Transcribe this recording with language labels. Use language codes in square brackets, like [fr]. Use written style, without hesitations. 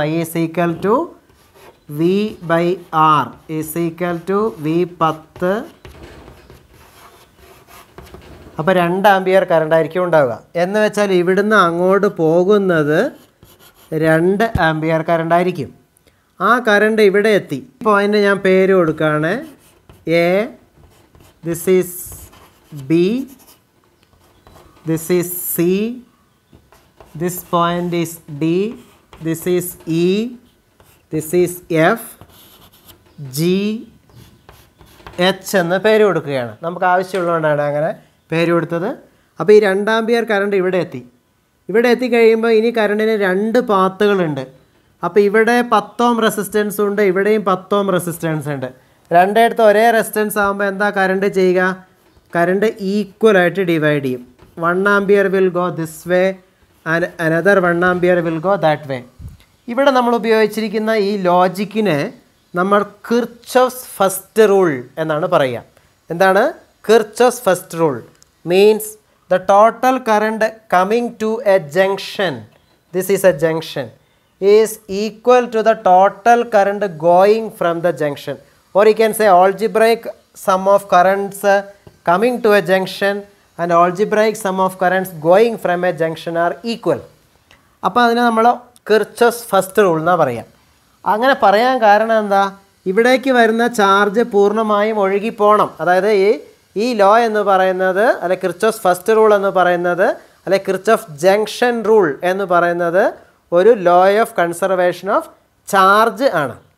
[en] I = V/R = V10. [ml] അപ്പോൾ 2 ampere കറണ്ടായിരിക്കും ഉണ്ടാവുക. എന്ന് വെച്ചാൽ ഇവിടുന്ന് അങ്ങോട്ട് പോകുന്നത് 2 ആംപിയർ കറണ്ടായിരിക്കും. ആ കറണ്ട് ഇവിടെ എത്തി. ഇപ്പോൾ അതിൻ്റെ ഞാൻ പേര് കൊടുക്കുകയാണ്. [en] A, this is B, this is C, this point is D, this is E, this is F, G, H [ml] എന്ന് പേര് കൊടുക്കുകയാണ്. നമുക്ക് ആവശ്യമുള്ളതുകൊണ്ടാണ് അങ്ങനെ പേര് കൊടുത്തത്. അപ്പോൾ ഈ 2 ആംപിയർ കറണ്ട് ഇവിടെ എത്തിക്കഴിയുമ്പോൾ ഇനി കറണ്ടിന് 2 പാത്തുകളുണ്ട്. അപ്പോൾ ഇവിടെ 10 ഓം റെസിസ്റ്റൻസ് ഉണ്ട്, ഇവിടെയും 10 ഓം റെസിസ്റ്റൻസ് ഉണ്ട്. രണ്ടിടത്ത് ഒരേ റെസിസ്റ്റൻസ് ആകുമ്പോൾ എന്താ കറണ്ട് ചെയ്യുക? കറണ്ട് ഈക്വലായിട്ട് ഡിവൈഡ് ചെയ്യും. [en] 1 ampere will go this way and another 1 ampere will go that way. [ml] ഇവിടെ നമ്മൾ ഉപയോഗിച്ചിരിക്കുന്ന ഈ ലോജിക്കിനെ നമ്മൾ കിർച്ചോഫ്സ് ഫസ്റ്റ് റൂൾ എന്നാണ് പറയുക. എന്താണ് Kirchhoff's first rule? [en] Means the total current coming to a junction, this is a junction, is equal to the total current going from the junction. Or you can say algebraic sum of currents coming to a junction and algebraic sum of currents going from a junction are equal. [ml] അപ്പോൾ അതിനെ നമ്മൾ Kirchhoff's first rule എന്നാണ് പറയാം. അങ്ങനെ പറയാൻ കാരണം എന്താ? ഇവിടേക്ക് വരുന്ന ചാർജ് പൂർണ്ണമായും ഒഴുകിപ്പോണം. അതായത് ഈ ലോ എന്ന് പറയുന്നത്, അല്ലെ കിർച്ചോഫ്സ് ഫസ്റ്റ് റൂൾ എന്ന് പറയുന്നത്, അല്ലെ കിർച്ചോഫ് ജംഗ്ഷൻ റൂൾ എന്ന് പറയുന്നത് ഒരു law of conservation of charge ആണ്.